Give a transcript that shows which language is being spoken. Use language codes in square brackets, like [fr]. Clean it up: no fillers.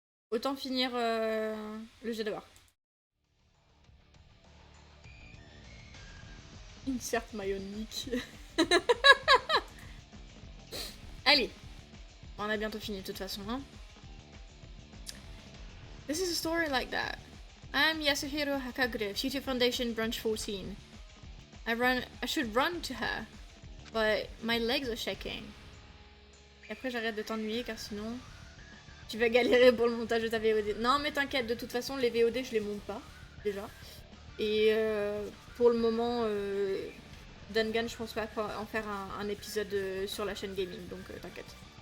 [fr] Autant finir le jeu d'abord. [en] Insert my own nick. [fr] Allez, on a bientôt fini de toute façon, hein. [en] This is a story like that. I'm Yasuhiro Hakagure, Future Foundation Branch 14. I should run to her, but my legs are shaking. [fr] Et après j'arrête de t'ennuyer car sinon tu vas galérer pour le montage de ta VOD. Non mais t'inquiète, de toute façon les VOD je les monte pas, déjà. Et pour le moment... Dangan, je pense pas en faire un épisode sur la chaîne gaming, donc t'inquiète.